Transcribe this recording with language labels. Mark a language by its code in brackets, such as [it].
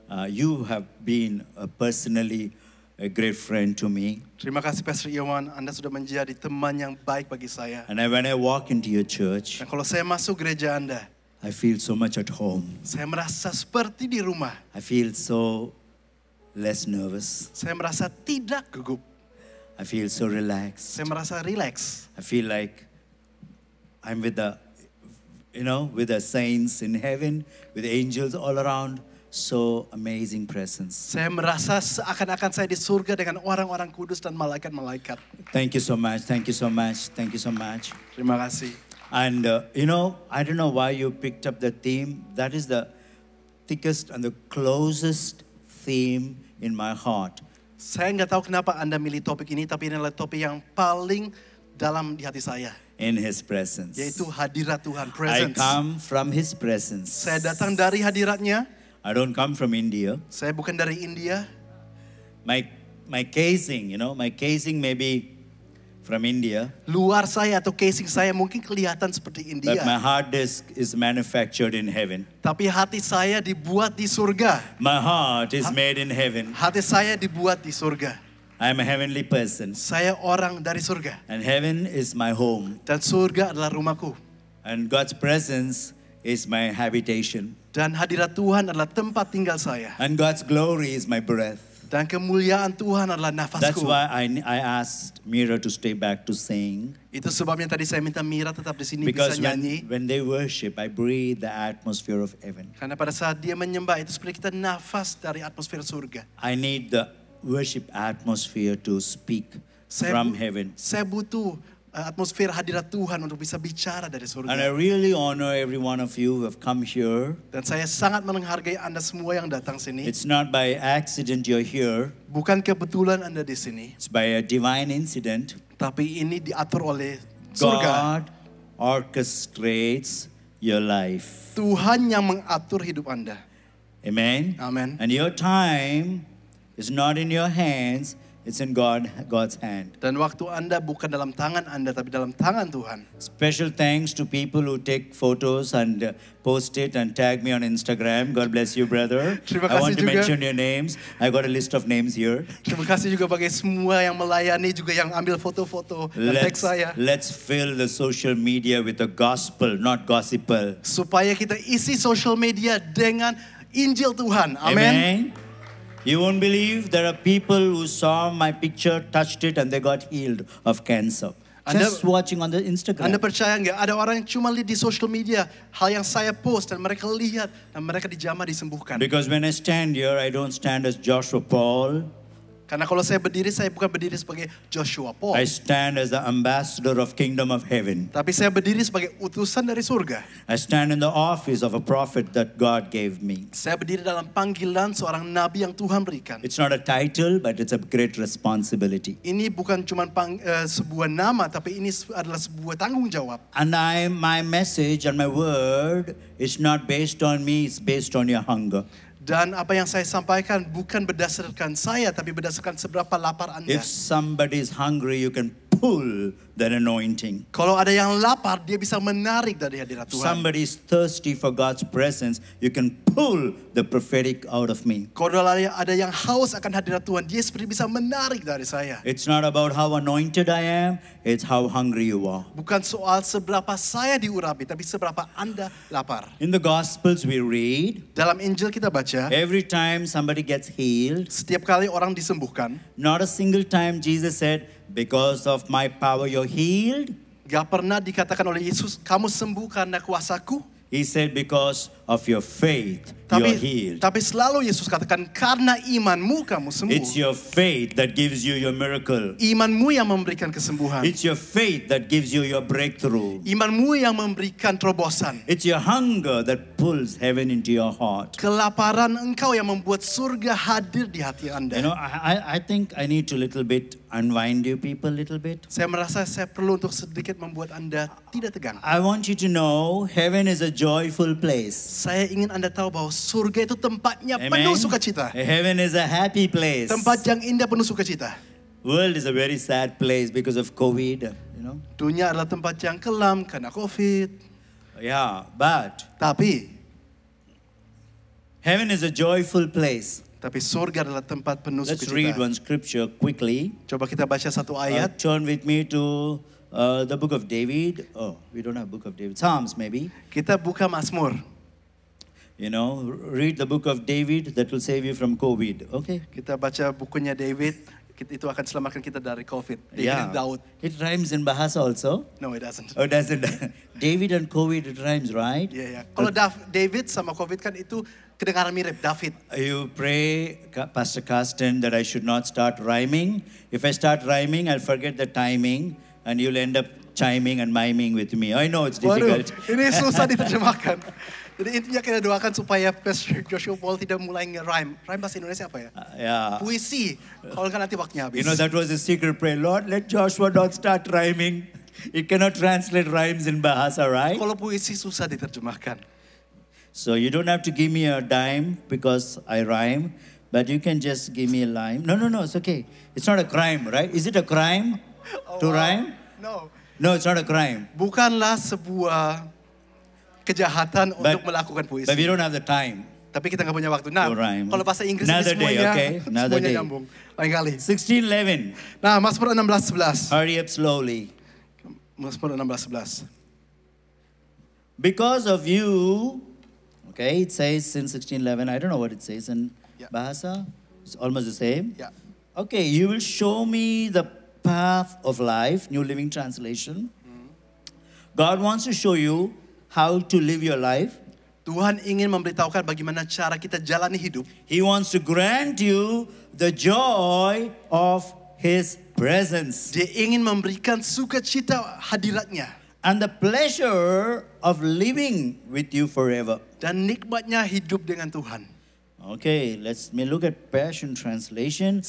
[en] You have been personally a great friend to me. [id] Terima kasih Pastor Iwan, Anda sudah menjadi teman yang baik bagi saya. [en] And when I walk into your church, [id] Dan kalau saya masuk gereja Anda, [en] I feel so much at home. [id] Saya merasa seperti di rumah. [en] I feel so less nervous. [id] Saya merasa tidak gugup. [en] I feel so relaxed. [id] Saya merasa rileks. [en] I feel like I'm with the, with the saints in heaven, with angels all around. So amazing presence. [id] Saya merasa seakan-akan saya di surga dengan orang-orang kudus dan malaikat-malaikat. [en] Thank you so much. Thank you so much. Thank you so much. [id] Terima kasih. [en] And I don't know why you picked up the theme. That is the thickest and the closest theme in my heart. [id] Saya nggak tahu kenapa Anda milih topik ini, tapi ini adalah topik yang paling dalam di hati saya. [en] In His presence. [id] Yaitu hadirat Tuhan, [en] I presence. come from His presence. [id] Saya datang dari hadiratnya. [en] I don't come from India. [id] Saya bukan dari India. [en] My casing, my casing may be from India. [id] Luar saya atau casing saya mungkin kelihatan seperti India. [en] But my hard disk is manufactured in heaven. [id] Tapi hati saya dibuat di surga. [en] My heart is made in heaven. [id] Hati saya dibuat di surga. [en] I am a heavenly person. [id] Saya orang dari surga. [en] And heaven is my home. [id] Dan surga adalah rumahku. [en] And God's presence is my habitation. [id] Dan hadirat Tuhan adalah tempat tinggal saya. [en] And God's glory is my breath. [id] Dan kemuliaan Tuhan adalah nafasku. [en] That's why I asked Mira to stay back to sing. [id] Itu sebabnya tadi saya minta Mira tetap di sini [en] Because [id] bisa nyanyi. [en] when they worship, I breathe the atmosphere of heaven. [id] Karena pada saat dia menyembah itu seperti kita nafas dari atmosfer surga. [en] I need the worship atmosphere to speak from heaven. [id] Saya butuh atmosfer hadirat Tuhan untuk bisa bicara dari [en] And I [id] surga. [en] really honor every one of you who have come here. [id] Dan saya sangat menghargai Anda semua yang datang sini. [en] It's not by accident you're here. [id] Bukan kebetulan Anda di sini, [en] It's by a divine incident. [id] tapi ini diatur oleh surga. [en] God orchestrates your life. [id] Tuhan yang mengatur hidup Anda. Amen. Amen. [en] And your time is not in your hands, it's in God's hand. [id] Dan waktu Anda bukan dalam tangan Anda, tapi dalam tangan Tuhan. [en] Special thanks to people who take photos and post it and tag me on Instagram. God bless you, brother. [id] Terima [en] I [id] kasih [en] want to [id] juga. [en] mention your names. I got a list of names here. [id] Terima kasih juga bagi semua yang melayani, juga yang ambil foto-foto dan tag saya. [en] Let's fill the social media with the gospel, not gossipel. [id] Supaya kita isi social media dengan Injil Tuhan. Amin. Amen. [en] You won't believe there are people who saw my picture, touched it, and they got healed of cancer. Just watching on the Instagram. [id] Anda percaya nggak ada orang yang cuma lihat di social media hal yang saya post dan mereka lihat dan mereka dijamah disembuhkan. [en] Because when I stand here, I don't stand as Joshua Paul. [id] Karena kalau saya bukan berdiri sebagai Joshua Paul. [en] I stand as the ambassador of kingdom of heaven. [id] Tapi saya berdiri sebagai utusan dari surga. [en] I stand in the office of a prophet that God gave me. [id] Saya berdiri dalam panggilan seorang nabi yang Tuhan berikan. [en] It's not a title, but it's a great responsibility. [id] Ini bukan cuma sebuah nama, tapi ini adalah sebuah tanggung jawab. [en] And my message and my word is not based on me, it's based on your hunger. [id] Dan apa yang saya sampaikan bukan berdasarkan saya, tapi berdasarkan seberapa lapar Anda. [en] If somebody is hungry, you can pull that anointing. [id] Kalau ada yang lapar, dia bisa menarik dari hadirat [en] If [id] Tuhan. [en] somebody is thirsty for God's presence, you can pull the prophetic out of me. [id] Kalau ada yang haus akan hadirat Tuhan, dia seperti bisa menarik dari saya. [en] It's not about how anointed I am, it's how hungry you are. [id] Bukan soal seberapa saya diurapi, tapi seberapa Anda lapar. [en] In the Gospels we read, [id] Dalam Injil kita baca, [en] every time somebody gets healed, [id] setiap kali orang disembuhkan, [en] not a single time Jesus said, because of my power you're healed. [id] gak pernah dikatakan oleh Yesus, kamu sembuh karena kuasaku. [en] He said, because of your faith, you're healed. [id] Tapi selalu Yesus katakan, karena imanmu kamu sembuh. [en] It's your faith that gives you your miracle. [id] Imanmu yang memberikan kesembuhan. [en] It's your faith that gives you your breakthrough. [id] Imanmu yang memberikan terobosan. [en] It's your hunger that pulls heaven into your heart. [id] Kelaparan engkau yang membuat surga hadir di hati Anda. [en] You know, I think I need to little bit unwind you people little bit. [id] Saya merasa saya perlu untuk sedikit membuat Anda tidak tegang. [en] I want you to know heaven is a joyful place. [id] Saya ingin Anda tahu bahwa surga itu tempatnya Amen. penuh sukacita. [en] Heaven is a happy place. [id] Tempat yang indah penuh sukacita. [en] World is a very sad place because of COVID, you know. [id] Dunia adalah tempat yang kelam karena COVID. [en] Yeah, but [id] Tapi [en] heaven is a joyful place. [id] surga adalah tempat penuh [en] Let's read [id] sukacita. [en] one scripture quickly. [id] Coba kita baca satu ayat. [en] Turn with me to the book of David. Oh, we don't have book of David. Psalms maybe. [id] Kita buka Mazmur. [en] You know, read the book of David. That will save you from COVID. Okay. [id] Kita baca bukunya David. Itu akan selamatkan kita dari COVID. [en] David Yeah. and Daud. It rhymes in Bahasa also. No, it doesn't. Oh, does it? David and COVID, it rhymes, right? Yeah. [id] Kalau David sama COVID kan itu kedengaran mirip David. [en] You pray, Pastor Carsten, that I should not start rhyming. If I start rhyming, I'll forget the timing, and you'll end up chiming and miming with me. I know it's [id] Waduh, [en] difficult. [id] ini susah diterjemahkan. Jadi intinya kita doakan supaya Pastor Joshua Paul tidak mulai nge-rhyme. Rhyme bahasa Indonesia apa ya? [en] Yeah. [id] Puisi. Kalau kan nanti waktunya habis. [en] You know, that was a secret prayer. Lord, let Joshua not start rhyming. He cannot translate rhymes in Bahasa, right? [id] Kalau puisi susah diterjemahkan. [en] So you don't have to give me a dime because I rhyme, but you can just give me a line. No, it's okay. It's not a crime, right? Is it a crime to rhyme? No. No, it's not a crime. [id] Bukanlah sebuah kejahatan untuk melakukan puisi. [en] But we don't have the time. [id] Tapi kita nggak punya waktu. Nah, [en] To rhyme. [id] kalau bahasa Inggris [en] Another [id] ini [en] day, [id] semuanya, [en] okay? Another [id] semuanya [en] day. [id] nyambung. Lain kali. 16:11. Nah, Mazmur 16:11. [en] Hurry up slowly. [id] Mazmur 16:11. [en] Because of you, okay, it says in 16:11. I don't know what it says in Yeah. Bahasa. It's almost the same. [id] Ya. [en] Okay, you will show me the path of life, New Living Translation. God wants to show you how to live your life. [id] Tuhan ingin memberitahukan bagaimana cara kita jalani hidup. [en] He wants to grant you the joy of His presence [id] Dia ingin memberikan sukacita hadiratnya. [en] and the pleasure of living with you forever. [id] Dan nikmatnya hidup dengan Tuhan. [en] Okay, let's me look at Passion Translation.